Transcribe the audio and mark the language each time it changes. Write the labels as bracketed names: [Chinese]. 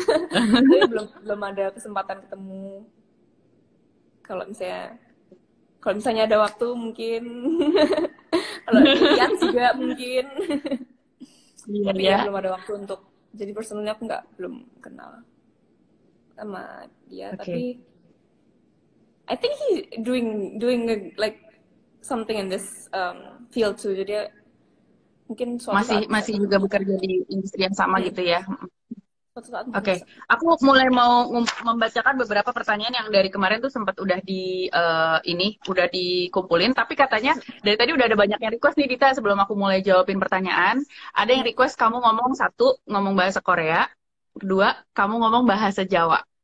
[Indonesian] Tapi belum ada kesempatan ketemu. Kalau misalnya ada waktu mungkin. Kalau lihat juga mungkin. Tapi ya belum ada waktu untuk. Jadi personalnya aku belum kenal sama dia. [English] Tapi I think he's doing like something in this field too. [Indonesian] Jadi mungkin masih juga bekerja di industri yang sama gitu ya. Suatu saat mungkin Oke, bisa. aku mulai mau membacakan beberapa pertanyaan yang dari kemarin tuh sempat udah udah dikumpulin. Tapi katanya dari tadi udah ada banyak yang request nih Dita. Sebelum aku mulai jawabin pertanyaan, ada yang request kamu ngomong satu, ngomong bahasa Korea, kedua, kamu ngomong bahasa Jawa.